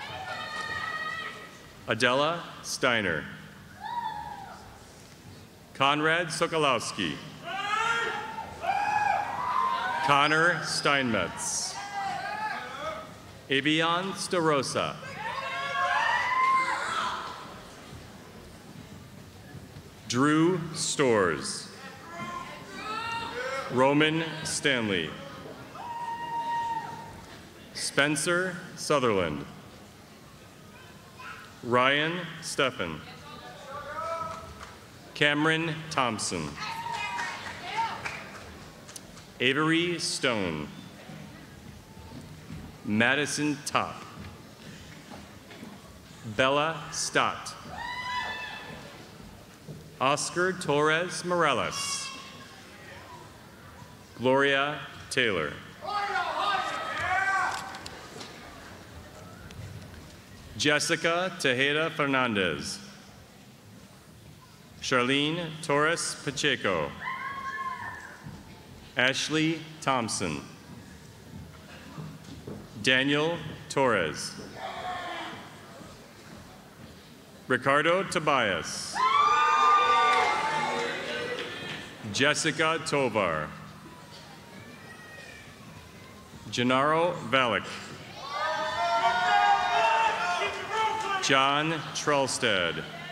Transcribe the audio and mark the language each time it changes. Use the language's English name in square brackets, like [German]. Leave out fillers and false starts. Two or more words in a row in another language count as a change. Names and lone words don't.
[English] Adela Steiner. Conrad Sokolowski. Connor Steinmetz. Avion Starosa. Drew Stores. Roman Stanley. Spencer Sutherland. Ryan Steffen. Cameron Thompson. Avery Stone. Madison Top. Bella Stott. Oscar Torres Morales. Gloria Taylor. Jessica Tejeda Fernandez. Charlene Torres Pacheco. Ashley Thompson. Daniel Torres. Ricardo Tobias. Jessica Tovar. Gennaro Valek. John Trelstad.